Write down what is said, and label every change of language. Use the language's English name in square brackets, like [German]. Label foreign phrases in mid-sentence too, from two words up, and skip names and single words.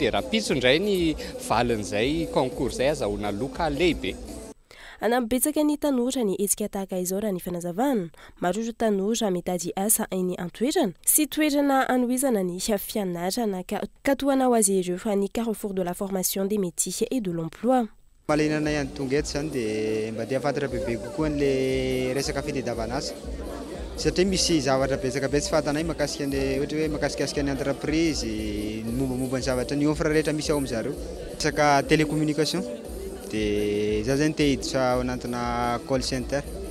[Malagasy] Dia Rampitso indray ny valin'izay concours izay azahoana loka lehibe. Anambetsaka ny tanora ny hetsika tahaka izao raha ny fanazavana. Maro ireo tanora mitady asa eny an-toerana sy toerana anohizana ny fianarana ka toana ho azy ireo fa ny [French] Carrefour de la formation des métiers et de l'emploi. [Malagasy] Malainana ihany tonga eto izany dia mba dia fantatra bebe kokoa n'ilay resaka fitadiavana asa satria misy zavatra betsaka be tsy fantanay mahakasika ny ohatra hoe mahakasikasika ny entreprise ny mombamomba ny zavatra ny offre rehetra misy ao amin'izareo. Resaka télécommunication dia za zany te hiditra ao anatina call center.